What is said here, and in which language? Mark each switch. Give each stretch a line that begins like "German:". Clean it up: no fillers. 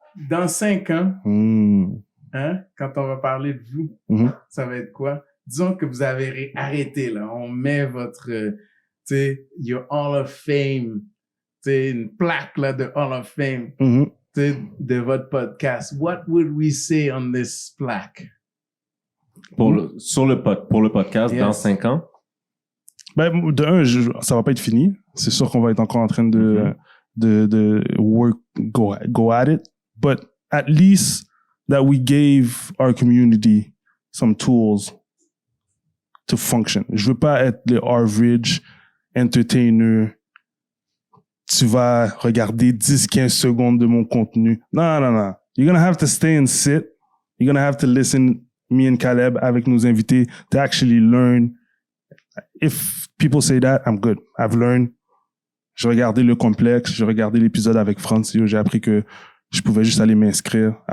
French: Dans 5 ans, hein, quand on va parler de vous, ça va être quoi? Disons que vous avez arrêté, là. On met votre, tu sais,
English: your Hall of Fame,
French: tu sais, une plaque, là, de Hall of Fame, tu sais, de votre podcast.
English: What would we say on this plaque?
French: Pour le podcast,
English: Yes.
French: dans 5 ans? Ben, de un, ça va pas être fini. C'est sûr qu'on va être encore en train de
English: work, go at it. But at least that we gave our community some tools to function.
French: Je veux pas être le average entertainer. Tu vas regarder 10-15 secondes de mon contenu. Non.
English: You're gonna have to stay and sit. You're gonna have to listen, me and Caleb,
French: avec nos invités,
English: to actually learn if people say that, I'm good. I've learned.
French: J'ai regardé le complexe, j'ai regardé l'épisode avec Franz, j'ai appris que je pouvais juste aller m'inscrire.